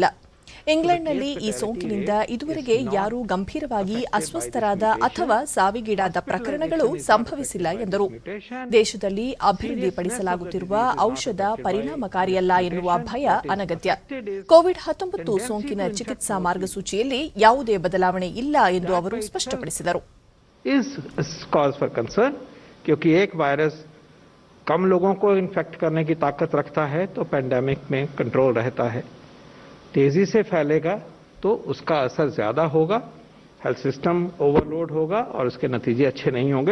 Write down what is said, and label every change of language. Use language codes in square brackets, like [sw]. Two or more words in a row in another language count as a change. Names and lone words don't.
[kn] ಇಂಗ್ಲೆಂಡ್ನಲ್ಲಿ ಈ ಸೋಂಕಿನಿಂದ ಇದುವರೆಗೆ ಯಾರೂ ಗಂಭೀರವಾಗಿ ಅಸ್ವಸ್ಥರಾದ ಅಥವಾ ಸಾವಿಗೀಡಾದ ಪ್ರಕರಣಗಳು ಸಂಭವಿಸಿಲ್ಲ ಎಂದರು. ದೇಶದಲ್ಲಿ ಅಭಿವೃದ್ಧಿಪಡಿಸಲಾಗುತ್ತಿರುವ ಔಷಧ ಪರಿಣಾಮಕಾರಿಯಲ್ಲ ಎನ್ನುವ ಭಯ ಅನಗತ್ಯ. ಕೋವಿಡ್-19 ಸೋಂಕಿನ ಚಿಕಿತ್ಸಾ ಮಾರ್ಗಸೂಚಿಯಲ್ಲಿ ಯಾವುದೇ ಬದಲಾವಣೆ ಇಲ್ಲ ಎಂದು ಅವರು ಸ್ಪಷ್ಟಪಡಿಸಿದರು. [en] is cause for concern [hi] क्योंकि एक वायरस कम लोगों को इन्फेक्ट करने की ताकत रखता है तो पेंडेमिक में कंट्रोल रहता है. तेजी से फैलेगा तो उसका असर ज्यादा होगा, [en] health system overload [hi] होगा और उसके नतीजे अच्छे नहीं होंगे.